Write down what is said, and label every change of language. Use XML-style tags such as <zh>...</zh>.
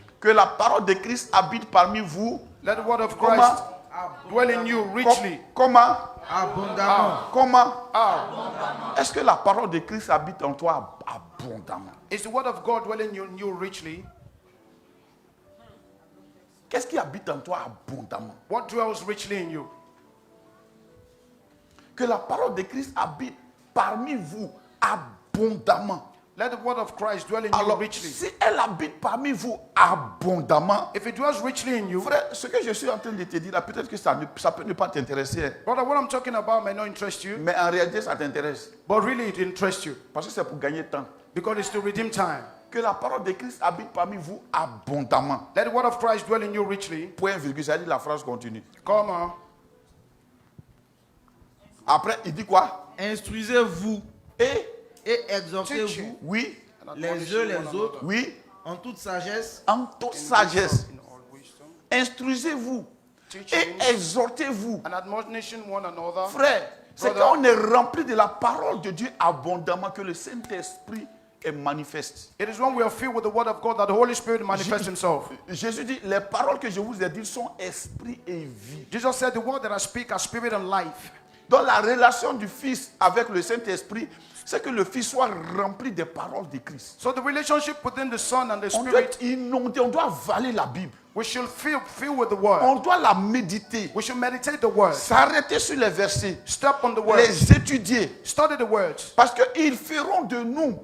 <fr>Que la parole de Christ habite parmi vous.</fr> <en>Let the word of</en> <fr>Comment?</fr> <en>Christ dwell in you richly.</en> <fr>Comment? Abondamment. Comment?</fr> <en>How?</en> <fr>Est-ce que la parole de Christ habite en toi abondamment?</fr> <en>Is the word of God dwelling in you richly?</en> <fr>Qu'est-ce qui habite en toi abondamment?</fr> <en>What dwells richly in you?</en> <fr>Que la parole de Christ habite parmi vous abondamment.</fr> <en>Let the word of Christ dwell in you</en> <fr>Alors,</fr> <en>richly.</en> <fr>si elle habite parmi vous abondamment,</fr> <en>If it dwells richly in you,</en> <fr>frère, ce que je suis en train de te dire là, peut-être que ça peut ne pas t'intéresser,</fr> <en>brother, what I'm talking about may not interest you,</en> <fr>mais en réalité, ça t'intéresse.</fr> <en>but really it interests you</en> <fr>Parce que c'est pour gagner temps.</fr> <en>because it's to redeem time.</en> <fr>Que la parole de Christ habite parmi vous abondamment.</fr> <en>Let the word of Christ dwell in you richly.</en> <fr>Point virgule, ça dit la phrase continue.</fr> <en>Come on.</en> <fr>Après, il dit quoi? Instruisez-vous Et, et exhortez-vous oui, les uns les autres oui, en toute sagesse, en toute sagesse,</fr> <en>In all wisdom.</en> <fr>instruisez-vous</fr> <en>Teaching</en> <fr>et exhortez-vous.</fr> <en>and admonishing one another.</en> <fr>Frère, c'est</fr> <en>Brother.</en> <fr>quand on est rempli de la parole de Dieu abondamment que le Saint-Esprit est manifeste.</fr> <en>It is when we are filled with the word of God that the Holy Spirit manifests himself.</en> <fr>Jésus dit, les paroles que je vous ai dites sont esprit et vie.</fr> <en>Jesus said, the word that I speak are spirit and life.</en> <fr>Donc la relation du Fils avec le Saint-Esprit, c'est que le Fils soit rempli des paroles de Christ.</fr> <en>So the relationship within the Son and the</en> <fr>On doit</fr> <en>Spirit,</en> <fr>être inondé, on doit avaler la Bible.</fr> <en>we should fill with the word.</en> <fr>On doit la méditer,</fr> <en>We should meditate the word.</en> <fr>s'arrêter sur les versets,</fr> <en>Step on the word.</en> <fr>les étudier.</fr> <en>Study the words.</en> <fr>Parce qu'ils feront de nous</fr>